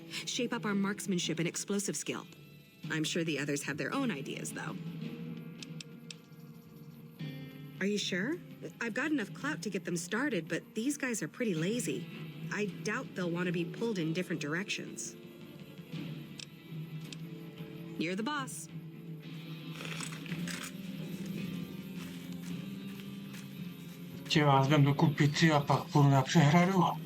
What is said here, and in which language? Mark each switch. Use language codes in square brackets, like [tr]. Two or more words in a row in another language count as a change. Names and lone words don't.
[en] Shape up our marksmanship and explosive skill. I'm sure the others have their own ideas, though. Are you sure? I've got enough clout to get them started, but these guys are pretty lazy. I doubt they'll want to be pulled in different directions. You're the boss. [cs] Tě vás vem do kupici a pak půjdu na přehradu.